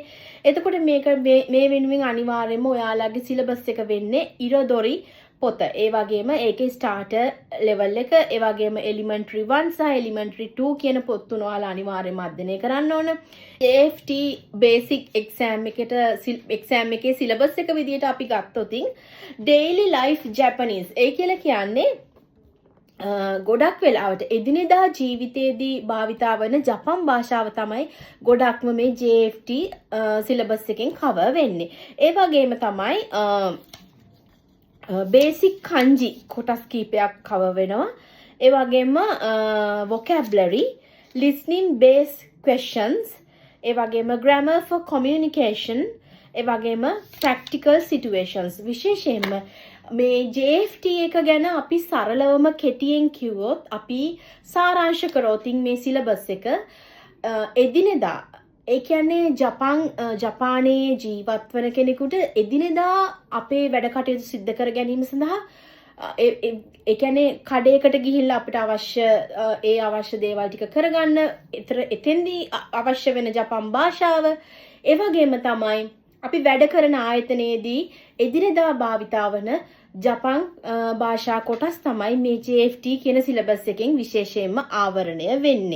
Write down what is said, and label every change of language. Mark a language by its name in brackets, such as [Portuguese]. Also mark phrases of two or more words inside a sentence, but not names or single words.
[Sinhala] එතකොට මේ වෙනුවෙන් අනිවාර්යයෙන්ම ඔයාලගේ සිලබස් එක වෙන්නේ ඉරදොරි පොත. ඒ වගේම ඒකේ [English] starter level [Sinhala] එක, ඒ වගේම elementary 1 සහ elementary 2 කියන පොත් තුන ඔයාලා අනිවාර්යයෙන්ම අධ්‍යයනය කරන්න ඕන. [English] AFT basic exam [Sinhala] එකේ syllabus එක විදිහට අපි ගත්තොත් [English] daily life Japanese [Sinhala] ඒ කියලා කියන්නේ ගොඩක් වෙලාවට එදිනෙදා ජීවිතයේදී භාවිතා වන ජපන් භාෂාව තමයි ගොඩක්ම මේ [English] JFT syllabus [Sinhala] එකෙන් cover වෙන්නේ. ඒ වගේම තමයි [English] basic kanji [Sinhala] කොටස් කීපයක් cover වෙනවා. ඒ වගේම [English] vocabulary, listening based questions, [Sinhala] ඒ වගේම [English] grammar for communication, [Sinhala] ඒ වගේම [English] practical situations. [Sinhala] විශේෂයෙන්ම මේ JFT එක ගැන අපි සරලවම කෙටියෙන් කිව්වොත් අපි සාරාංශ කරොත් මේ සිලබස් එක එදිනෙදා ඒ කියන්නේ ජපානයේ ජීවත් වන කෙනෙකුට එදිනෙදා අපේ වැඩ කටයුතු සිද්ධ කර ගැනීම සඳහා ඒ කියන්නේ කඩේකට ගිහිල්ලා අපිට අවශ්‍ය දේවල් ටික කරගන්න එතෙන්දී අවශ්‍ය වෙන ජපන් භාෂාව ඒ වගේම තමයි අපි වැඩ කරන ආයතනයේදී එදිනෙදා භාවිතා වන ජපන් භාෂා කොටස් තමයි මේ JFT කියන සිලබස් එකෙන් විශේෂයෙන්ම ආවරණය වෙන්නේ.